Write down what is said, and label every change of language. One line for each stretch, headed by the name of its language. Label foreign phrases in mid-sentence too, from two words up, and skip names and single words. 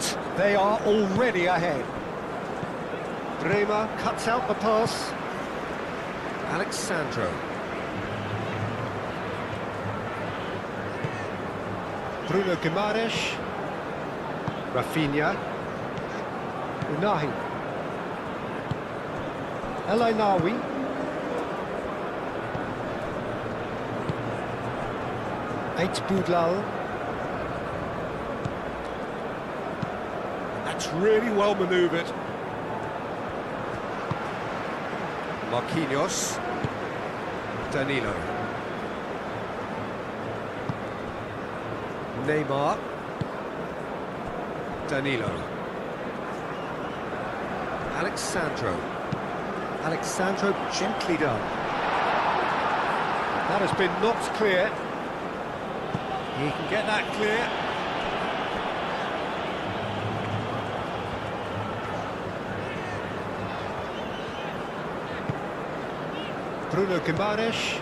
English: They are already ahead. Bremer cuts out the pass. Alexandro. Bruno Guimaraes. Rafinha. Unai. El Ainaoui. Boudlal. That's really well manoeuvred. Marquinhos. Danilo. Neymar. Danilo. Alexandro. Alexandro gently done. That has been knocked clear. He can get that clear. Bruno Guimaraes.